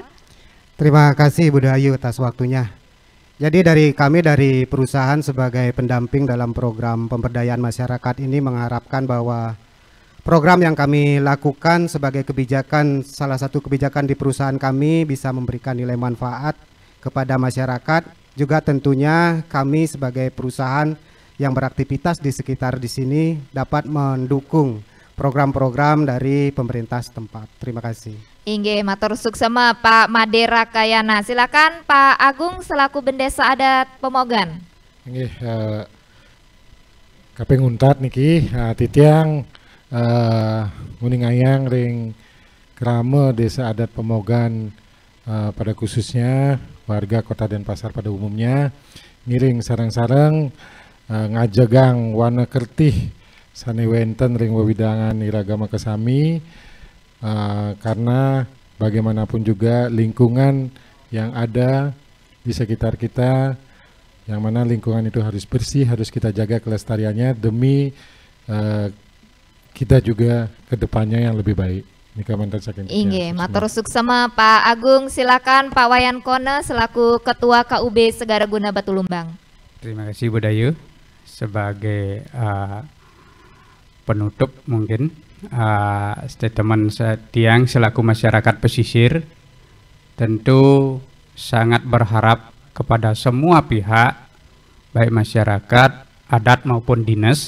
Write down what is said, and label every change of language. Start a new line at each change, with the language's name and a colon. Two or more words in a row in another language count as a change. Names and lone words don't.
Indonesian: Terima kasih Bu Dayu atas waktunya. Jadi kami dari perusahaan sebagai pendamping dalam program pemberdayaan masyarakat ini mengharapkan bahwa program yang kami lakukan sebagai kebijakan, salah satu kebijakan di perusahaan kami bisa memberikan nilai manfaat kepada masyarakat. Juga tentunya kami sebagai perusahaan yang beraktivitas di sekitar di sini dapat mendukung program-program dari pemerintah setempat. Terima kasih.
Balinese: Inggih, matur suksema
Indonesian: Pak Madera Kayana. Silakan Pak Agung selaku Bendesa Adat Pemogan.
Balinese: Inggih, kaping untat niki titiang nguningayang ring krama Desa Adat Pemogan pada khususnya warga Kota Denpasar pada umumnya ngiring sarang-sarang ngajagang warna kertih sane wenten ring wewidangan iragama kesami.
Indonesian: Karena bagaimanapun juga lingkungan yang ada di sekitar kita, yang mana lingkungan itu harus bersih, harus kita jaga kelestariannya demi kita juga ke depannya yang lebih baik.
Balinese: Inggih, matur suksema
Indonesian: Pak Agung. Silakan Pak Wayan Kone selaku Ketua KUB Segaraguna Batulumbang. Terima kasih Bu Dayu. Sebagai penutup mungkin statement Tiang selaku masyarakat pesisir tentu sangat berharap kepada semua pihak baik masyarakat, adat maupun dinas.